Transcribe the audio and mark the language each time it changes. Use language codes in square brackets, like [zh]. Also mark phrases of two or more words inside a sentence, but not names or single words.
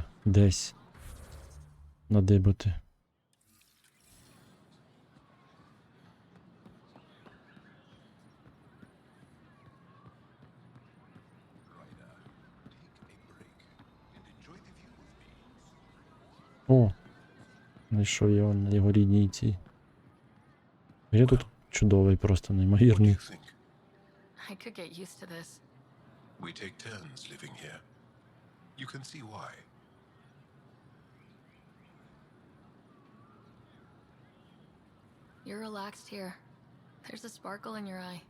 [uk] Десь. Надибати. О! Знайшов його на його рідній цій. Я тут чудовий, просто неймовірний. [en] I could get used to this. We take turns living here. You can see why. You're relaxed here. There's a sparkle in your eye.